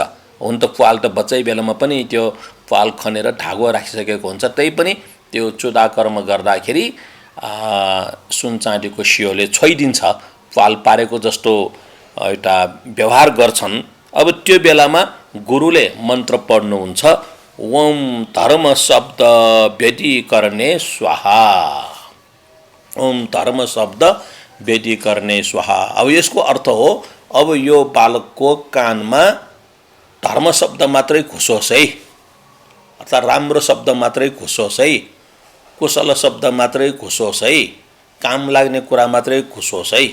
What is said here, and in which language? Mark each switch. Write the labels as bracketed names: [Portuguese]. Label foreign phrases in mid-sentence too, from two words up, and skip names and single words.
[Nepali] हुन त प्वाल त बच्चै बेलामा पनि त्यो प्वाल खनेर धागो राखिसकेको हुन्छ, तै पनि त्यो चुदाकर्म गर्दाखेरि सुन चाँदीको सियोले छोइदिन्छ, प्वाल पारेको जस्तो एउटा व्यवहार गर्छन्। अब त्यो बेलामा गुरुले मन्त्र पढ्नुहुन्छ, [Sanskrit] ओम धर्म शब्द व्यतिकरणे स्वाहा। ओम धर्म शब्द वेदी गर्ने स्वाहा। [Nepali] अब यसको अर्थ हो अब यो बालकको कानमा धर्म शब्द मात्रै घुसोस् है, अर्थात् राम्रो शब्द मात्रै घुसोस् है, कुशल शब्द मात्रै घुसोस् है, काम लाग्ने कुरा मात्रै घुसोस् है।